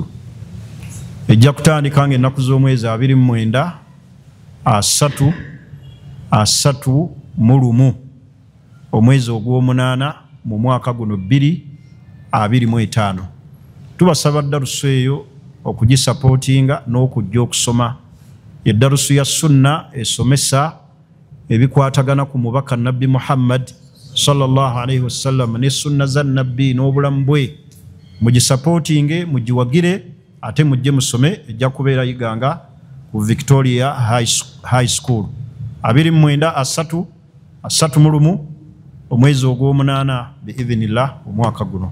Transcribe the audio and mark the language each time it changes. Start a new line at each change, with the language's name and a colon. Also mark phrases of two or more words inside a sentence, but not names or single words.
Ganda: Ejja kutandika ng'ennaku z'omwezi 29 omwezi ogw'omunaana mu mwaka guno 2025. Tubasaba darusu eyo okugisapootinga n'okujja okusoma. Eddarusu ya sunna esomesa ebikwatagana ku mubaka Nabbi Muhammad
Arabic: صلى الله عليه وسلم
Ganda: ne sunna za Nabbi n'obulamu bwe. Mugisapootinge, mugiwagire, ate mujje musome. Ejja kubeera yiganga ku Victoria High School 29 omwezi ogw'omunaana biidhinillah omwaka guno.